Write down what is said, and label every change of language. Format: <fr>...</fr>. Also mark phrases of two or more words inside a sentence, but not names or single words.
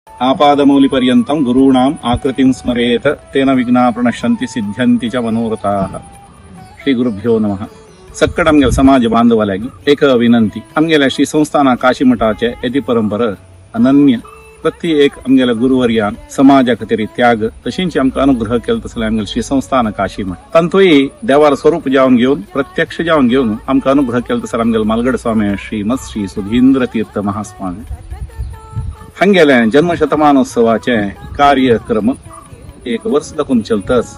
<sa>आपादमौलिपर्यन्तं गुरूणाम् आकृतिं स्मरेत तेन विघ्नाः प्रणश्यन्ति सिद्ध्यन्ति च मनोरथाः। श्री गुरुभ्यो नमः।</sa> <kok>सक्कड आमगेल समाज बांधवाल्यागी एक विनंती, आमगेल्या श्री संस्थाना काशी मठाचे येदी परंपरा अनन्य प्रत्येक आमगेल्या गुरुवर्यान समाजा खातीर त्याग तशींच आमकां अनुग्रह केलो तसले आमगेल श्री संस्थान काशी मठ तांतूय देवार स्वरूप जावन घेवन प्रत्यक्ष जावन घेवन आमकां अनुग्रह केलो तसले आमगेल मालगड स्वामी श्रीमत श्री सुधींद्र तीर्थ महास्वामी हांगेले जन्मशतमानोत्सवाचे कार्यक्रम एक वर्ष दाखून चलतच।</kok>